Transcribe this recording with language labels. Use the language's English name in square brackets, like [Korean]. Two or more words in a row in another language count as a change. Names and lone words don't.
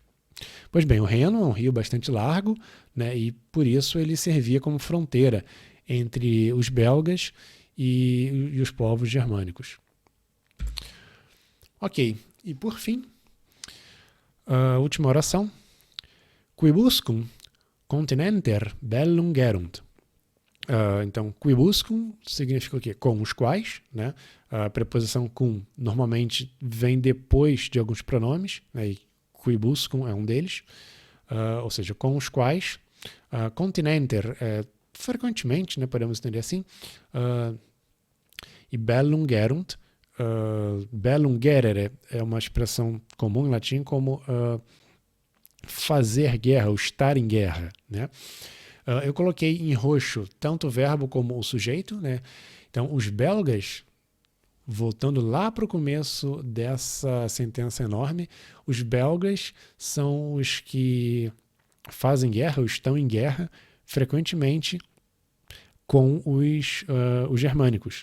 [Portuguese] Pois bem, o Reno é um rio bastante largo, né, e por isso ele servia como fronteira entre os belgas e os povos germânicos. Ok, e por fim, a última oração. [Latin] Quibuscum continenter bellum gerunt. [Portuguese] Então, quibuscum significa o quê? Com os quais, né? A preposição cum normalmente vem depois de alguns pronomes, né? E quibuscum é um deles, ou seja, com os quais. Continenter, frequentemente, né? Podemos entender assim, e [Latin] bellum gerunt. Bellum gerere [Portuguese] é uma expressão comum em latim como fazer guerra, ou estar em guerra, né? Eu coloquei em roxo tanto o verbo como o sujeito, né? Então, os belgas, voltando lá para o começo dessa sentença enorme, os belgas são os que fazem guerra, ou estão em guerra, frequentemente com os germânicos.